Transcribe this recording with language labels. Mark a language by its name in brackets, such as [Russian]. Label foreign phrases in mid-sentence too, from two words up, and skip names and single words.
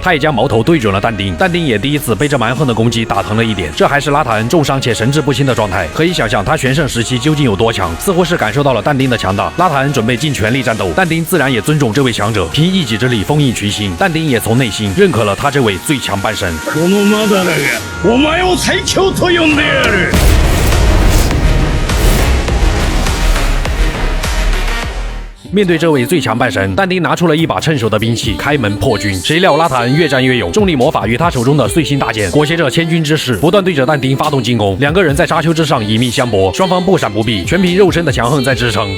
[Chinese] 他也将矛头对准了但丁，但丁也第一次被这蛮横的攻击打疼了一点。这还是拉塔恩重伤且神志不清的状态，可以想象他全盛时期究竟有多强。似乎是感受到了但丁的强大，拉塔恩准备尽全力战斗。但丁自然也尊重这位强者，凭一己之力封印群星。但丁也从内心认可了他这位最强半神。 [Japanese] このマダラがお前を最強と呼んでやる。 [Chinese] 面对这位最强半神，但丁拿出了一把趁手的兵器，开门破军。谁料拉塔恩越战越勇，重力魔法与他手中的碎星大剑裹挟着千钧之势，不断对着但丁发动进攻。两个人在沙丘之上以命相搏，双方不闪不避，全凭肉身的强横在支撑。